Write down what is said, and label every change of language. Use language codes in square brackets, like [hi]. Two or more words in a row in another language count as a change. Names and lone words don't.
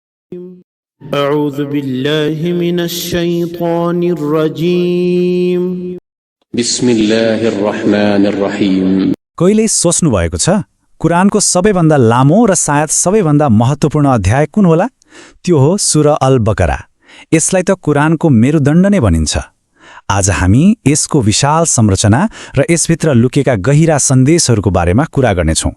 [ar] أعوذ بالله من الشيطان الرجيم بسم الله الرحمن الرحيم। [ne] कहिले सोच्नु भएको छ कुरानको सबैभन्दा लामो र सायद सबैभन्दा महत्त्वपूर्ण अध्याय कुन होला? त्यो हो सूरा अल बकरा। यसलाई त कुरानको मेरुदण्ड नै भनिन्छ। आज हामी यसको विशाल संरचना र यसभित्र लुकेका गहिरा सन्देशहरूको बारेमा कुरा गर्नेछौँ।